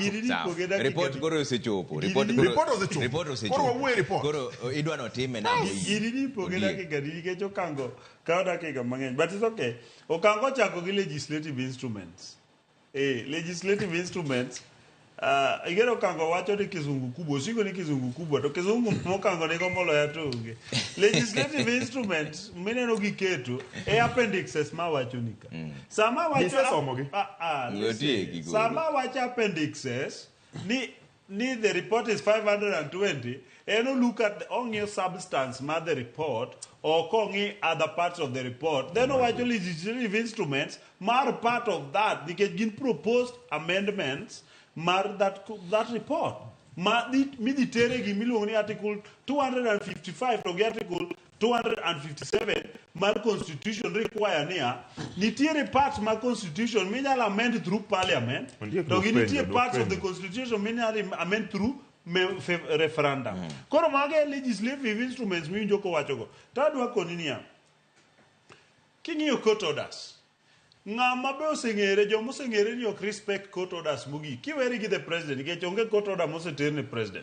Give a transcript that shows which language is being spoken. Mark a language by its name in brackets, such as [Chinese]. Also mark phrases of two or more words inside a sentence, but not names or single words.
[Luo (Kenya and Tanzania)] Report koro osechopo. Report osechopo. Koro wawuo report. Koro idwa notime na Gini poge dakika nikech Okango kawo dakika mang'eny. [English] But it's okay. [Luo (Kenya and Tanzania)] Okango chako gi [English] legislative instruments. Legislative instruments [Luo (Kenya and Tanzania)] igero Okango wacho ni [Swahili] kizungu kubwa, [Luo (Kenya and Tanzania)] usigo ni [Swahili] kizungu kubwa, [Luo (Kenya and Tanzania)] to kizungu mokango nigo moloya tonge. [English] Legislative instruments [Luo (Kenya and Tanzania)] mineno giketo appendixes ma wacho nika. Sama wacho sama wacho [English] appendixes ni the report is 520, look at only substance ma the report or kongi other parts of the report. Then wacho legislative instruments mar part of that because gin proposed amendments mar that report [Luo (Kenya and Tanzania)] mi tere gi miluongo ni [English] article 255 to article 257 mar constitution require nitiere parts mar constitution minyalo amend through parliament [Luo (Kenya and Tanzania)] to gi nitiere [English] parts of the constitution minyalo amend through referendum. [Luo (Kenya and Tanzania)] Koro mage [English] legislative instruments [Luo (Kenya and Tanzania)] miwinjo ko wachogo. Tadwa koni niya, king'iyo [English] court orders, [Luo (Kenya and Tanzania)] ng'ama be oseng'ere joma oseng'ere ni ok [English] respect court orders [Luo (Kenya and Tanzania)] mogik kiweri gi [English] the president [Luo (Kenya and Tanzania)] nikech onge [English] court order [Luo (Kenya and Tanzania)] moseter ne president.